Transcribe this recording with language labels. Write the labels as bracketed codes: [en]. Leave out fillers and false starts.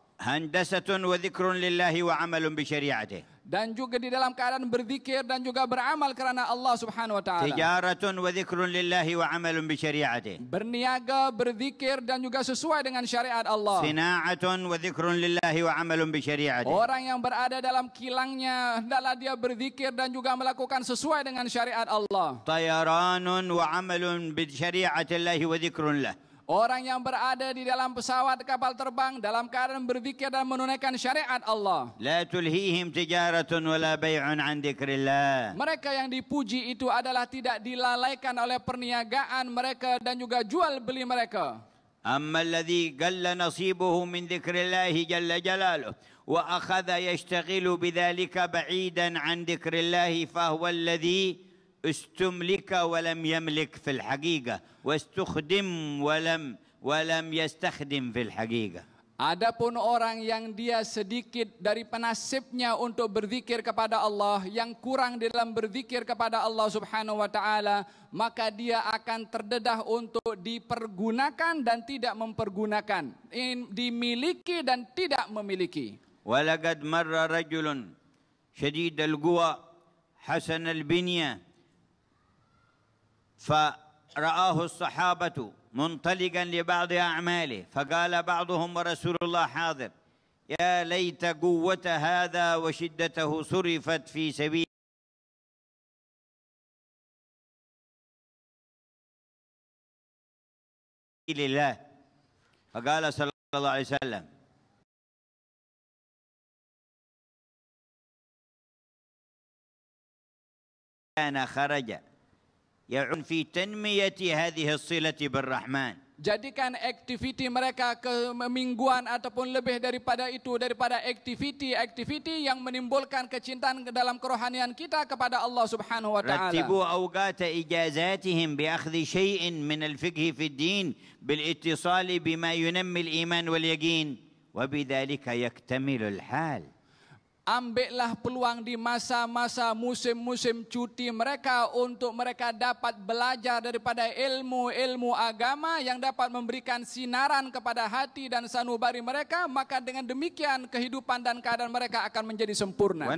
[ar] هندسة وذكر لله وعمل بشريعته. [ms] Dan juga di dalam keadaan berzikir dan juga beramal kerana Allah Subhanahu wa taala. [ar] تجارة وذكر لله وعمل بشريعته. [ms] Berniaga, berzikir dan juga sesuai dengan syariat Allah. [ar] صناعة وذكر لله وعمل بشريعته. [ms] Orang yang berada dalam kilangnya hendaklah dia berzikir dan juga melakukan sesuai dengan syariat Allah. [ar] طيران وعمل بشريعة الله وذكر له. [ms] Orang yang berada di dalam pesawat kapal terbang dalam keadaan berzikir dan menunaikan syariat Allah. [ar] لا تلهيهم تجارة ولا بيع عن ذكر الله. [ms] Mereka yang dipuji itu adalah tidak dilalaikan oleh perniagaan mereka dan juga jual beli mereka. [ar] أما الذي قل نصيبه من ذكر الله جل جلاله وأخذ يشتغل بذلك بعيدا عن ذكر الله فهو الذي استملك ولم يملك في الحقيقة واستخدم ولم يستخدم في الحقيقة. [ms] Adapun orang yang dia sedikit dari penasibnya untuk berzikir kepada Allah, yang kurang di dalam berzikir kepada Allah Subhanahu wa taala, maka dia akan terdedah untuk dipergunakan dan tidak mempergunakan, dimiliki dan tidak memiliki. [ar] ولقد مر رجل شديد القوى حسن البنية فرآه الصحابة منطلقا لبعض أعماله فقال بعضهم ورسول الله حاضر يا ليت قوة هذا وشدته صرفت في سبيل الله. فقال صلى الله عليه وسلم كان خرج يعون في تنمية هذه الصلة بالرحمن [ms] Jadikan aktiviti mereka kemingguan ataupun lebih daripada itu, daripada aktiviti yang menimbulkan kecintaan dalam kerohanian kita kepada Allah Subhanahu wa taala. [ar] رتبوا أوقات إجازاتهم بأخذ شيء من الفقه في الدين بالاتصال بما ينمي الإيمان واليقين وبذلك يكتمل الحال. [ms] Ambillah peluang di masa-masa musim-musim cuti mereka untuk mereka dapat belajar daripada ilmu-ilmu agama yang dapat memberikan sinaran kepada hati dan sanubari mereka, maka dengan demikian kehidupan dan keadaan mereka akan menjadi sempurna.